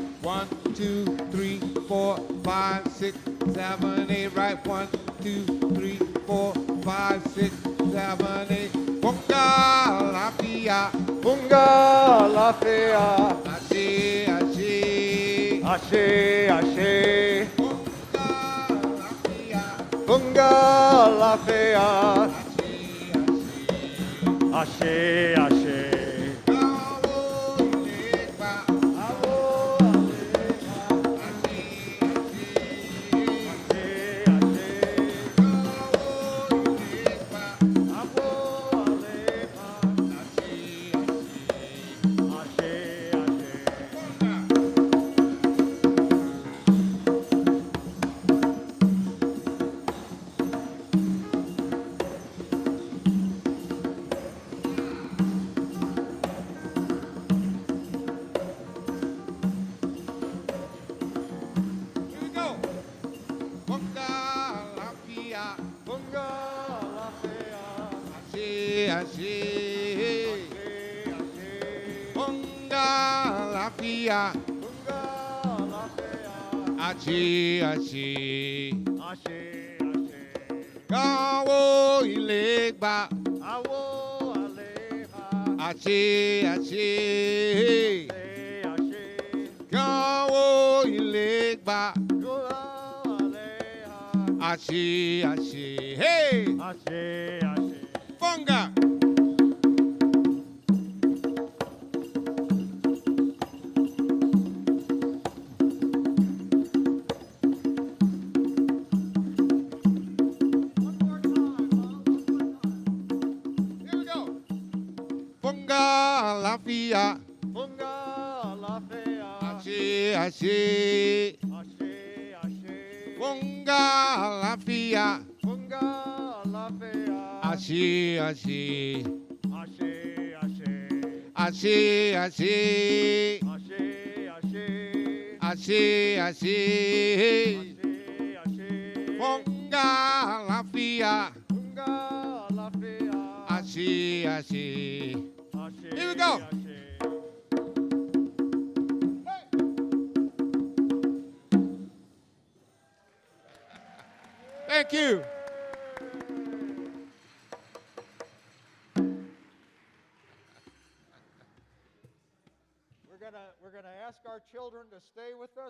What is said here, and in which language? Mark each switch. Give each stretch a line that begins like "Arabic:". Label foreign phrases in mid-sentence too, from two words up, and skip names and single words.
English: 1, 2, 3, 4, 5, 6, 7, 8. Right. 1, 2, 3, 4, 5, 6, 7, 8.
Yoruba: Funga Alafia. Funga Alafia. Ashe, ashe. Ashe, ashe. Funga Alafia. Funga Alafia. Ashe, Ashe, ashe. ashe. Gawo Ilegba. Awo aleha. Ashe, ashe. Ashe, ashe. Gawo Ilegba. Awo aleha. Ashe, Ashe, ashe. ashe. Funga.
English: Here we go.
Yoruba: Funga Alafia. Funga Alafia. Ashe, ashe. Ashe, ashe. Funga Alafia. Funga Alafia. Ashe, ashe. Ashe, ashe. Gawo Ilegba. Awo aleha. Ashe, ashe. Ashe, ashe. Gawo Ilegba. Gula aleha. Ashe, ashe. Hey! Ashe, ashe. Funga!
English: One more time, huh? One more time. Here we go.
Yoruba: Funga Alafia. Funga Alafia. Ashe, ashe. Ashe, ashe. Funga Alafia. Funga Alafia. Ashe, ashe. Ashe, ashe. Ashe, ashe. Ashe, ashe. Ashe, ashe. Ashe, ashe. Funga Alafia. Funga Alafia. Ashe, ashe. Ashe,
English: Here we go.
Yoruba: ashe.
English: Thank you. We're gonna ask our children to stay with us.